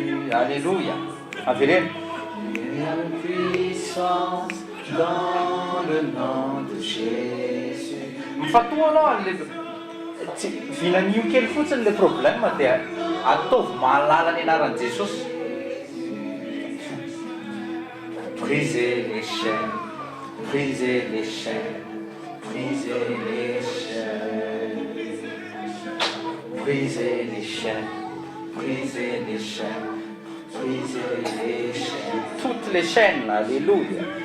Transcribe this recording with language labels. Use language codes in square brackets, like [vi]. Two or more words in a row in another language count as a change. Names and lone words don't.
[mg] Alléluia. Avereno. [fr] Puissance dans le nom de Jésus. [mg] Mifatoa anao vinan'io kely fotsiny le problème dia ataovy mahalala ny anaran'i Jesosy. [fr] Brisez les chaînes, brisez les chaînes, brisez les chaînes, brisez les chaînes, brisez les chaînes, brisez les chaînes, toutes les chaînes, alléluia.